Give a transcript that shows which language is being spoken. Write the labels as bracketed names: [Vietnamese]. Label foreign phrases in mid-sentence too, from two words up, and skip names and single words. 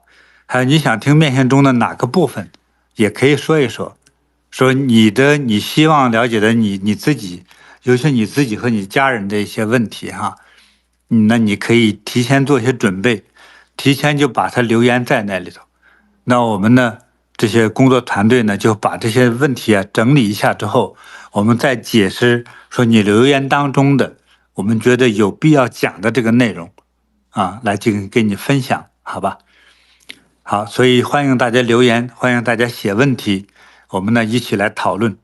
[Chinese] 還有你想聽面相中的哪個部分，也可以說一說，說你希望了解的你自己，尤其你自己和你家人的一些問題哈，那你可以提前做一些準備，提前就把它留言在那裡頭。那我們呢，這些工作團隊呢，就把這些問題整理一下之後，我們再解釋說你留言當中的我們覺得有必要講的這個內容啊，來給你分享，好吧？好，所以歡迎大家留言，歡迎大家寫問題，我們呢一起來討論。